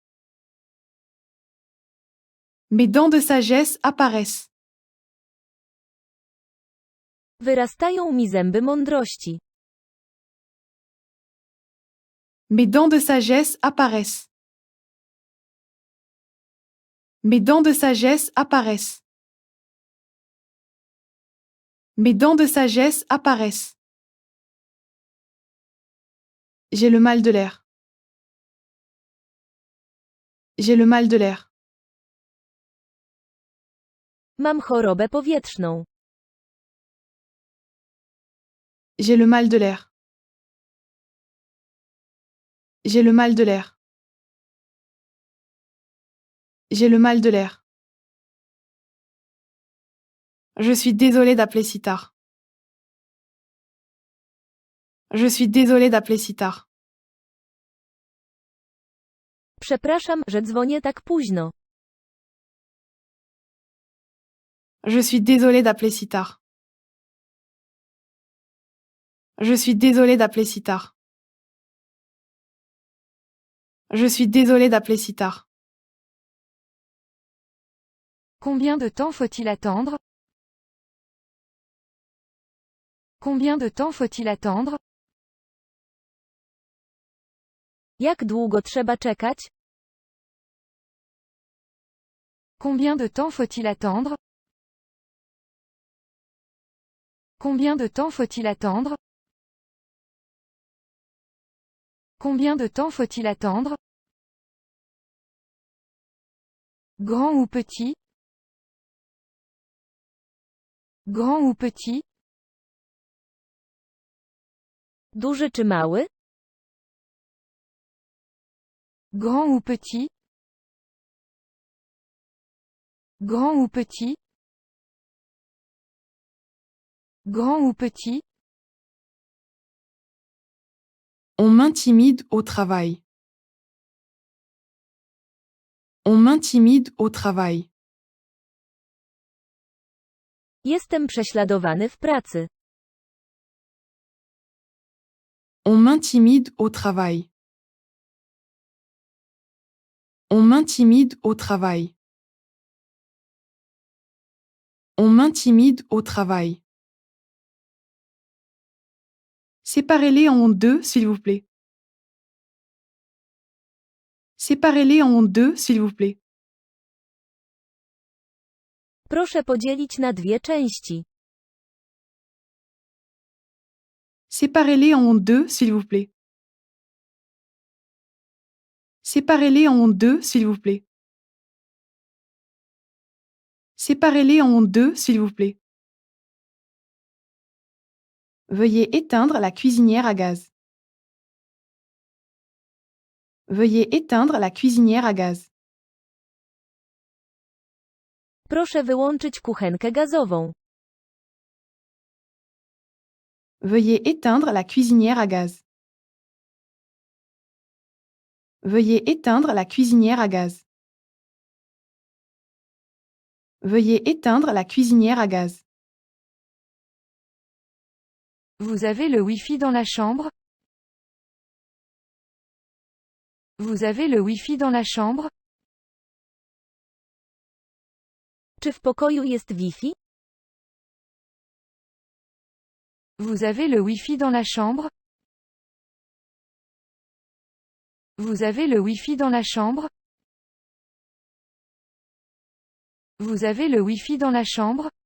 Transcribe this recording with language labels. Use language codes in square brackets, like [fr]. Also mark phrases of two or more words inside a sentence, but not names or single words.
[fr] Mes dents de sagesse apparaissent. [pl] Wyrastają mi zęby mądrości. [fr] Mes dents de sagesse apparaissent. Mes dents de sagesse apparaissent. Mes dents de sagesse apparaissent. J'ai le mal de l'air. J'ai le mal de l'air. [pl] Mam chorobę powietrzną. [fr] J'ai le mal de l'air. J'ai le mal de l'air. J'ai le mal de l'air. Je suis désolée d'appeler si tard. Je suis désolée d'appeler si tard. [pl] Przepraszam, że dzwonię tak późno. [fr] Je suis désolée d'appeler si tard. Je suis désolée d'appeler si tard. Je suis désolée d'appeler si tard. Combien de temps faut-il attendre? Combien de temps faut-il attendre? [pl] Jak długo trzeba czekać? [fr] Combien de temps faut-il attendre? Combien de temps faut-il attendre? Combien de temps faut-il attendre? Grand ou petit? Grand ou petit? [pl] Duży czy mały? [fr] Grand ou petit? Grand ou petit? Grand ou petit? On m'intimide au travail. On m'intimide au travail. [pl] Jestem prześladowany w pracy. [fr] On m'intimide au travail. On m'intimide au travail. On m'intimide au travail. Séparez-les en deux, s'il vous plaît. Séparez-les en deux, s'il vous plaît. [pl] Proszę podzielić na dwie części. [fr] Séparez-les en deux, s'il vous plaît. Séparez-les en deux, s'il vous plaît. Séparez-les en deux, s'il vous plaît. Veuillez éteindre la cuisinière à gaz. Veuillez éteindre la cuisinière à gaz. [pl] Proszę wyłączyć kuchenkę gazową. [fr] Veuillez éteindre la cuisinière à gaz. Veuillez éteindre la cuisinière à gaz. Veuillez éteindre la cuisinière à gaz. Vous avez le Wi-Fi dans la chambre? Vous avez le Wi-Fi dans la chambre? [pl] Czy w pokoju jest Wi-Fi? [fr] Vous avez le Wi-Fi dans la chambre? Vous avez le Wi-Fi dans la chambre? Vous avez le Wi-Fi dans la chambre?